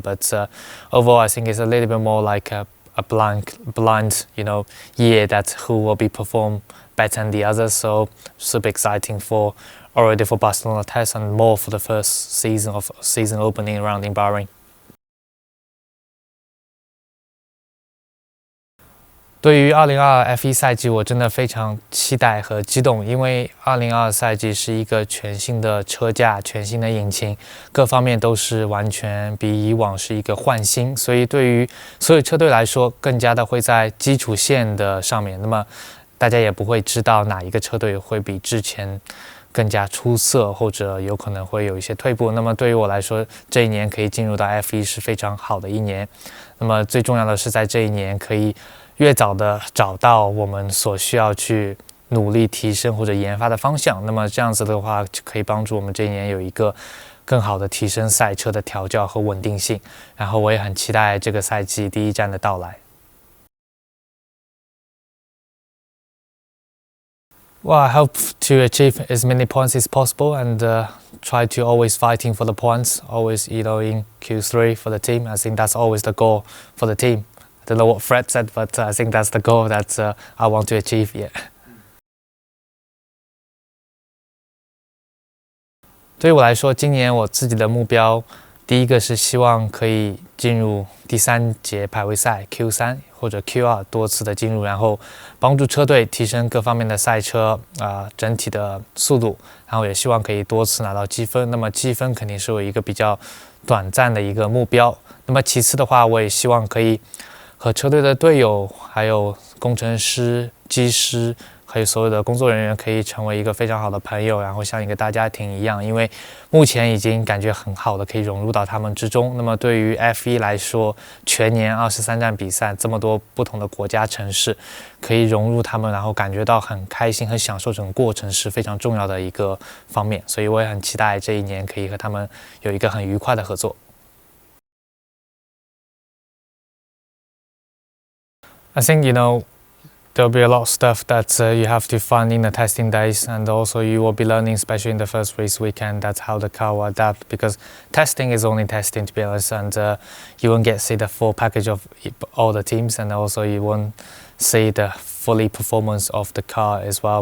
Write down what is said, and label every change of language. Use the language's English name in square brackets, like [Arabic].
[English] But overall I think it's a little bit more like a blind year, that who will be perform better than the others. So super exciting already for Barcelona test, and more for the first season opening round in Bahrain. [Chinese] 对于2022 F1 赛季，我真的非常期待和激动，因为2022赛季是一个全新的车架、全新的引擎，各方面都是完全比以往是一个焕新，所以对于所有车队来说，更加的会在基础线的上面，那么大家也不会知道哪一个车队会比之前更加出色，或者有可能会有一些退步。那么对于我来说，这一年可以进入到 F1 是非常好的一年。那么最重要的是在这一年可以越早的找到我们所需要去努力提升或者研发的方向。那么这样子的话，就可以帮助我们这一年有一个更好的提升赛车的调教和稳定性。然后我也很期待这个赛季第一站的到来。 [English] Well, I hope to achieve as many points as possible, and try to always fighting for the points, always in Q3 for the team. I think that's always the goal for the team. I don't know what Fred said, but I think that's the goal that I want to achieve. Yeah. [Chinese] 对于我来说，今年我自己的目标，第一个是希望可以进入第3节排位赛 Q3 或者 Q2 多次的进入，然后帮助车队提升各方面的赛车整体的速度，然后也希望可以多次拿到积分。那么积分肯定是我一个比较短暂的一个目标。那么其次的话，我也希望可以和车队的队友、还有工程师、技师，还有所有的工作人员可以成为一个非常好的朋友，然后像一个大家庭一样，因为目前已经感觉很好的可以融入到他们之中。那么对于 F1 来说，全年23站比赛，这么多不同的国家城市，可以融入他们，然后感觉到很开心、很享受整个过程是非常重要的一个方面。所以我也很期待这一年可以和他们有一个很愉快的合作。 [English] I think there'll be a lot of stuff that you have to find in the testing days, and also you will be learning, especially in the first race weekend, that's how the car will adapt, because testing is only testing, to be honest, and you won't get to see the full package of all the teams, and also you won't see the fully performance of the car as well.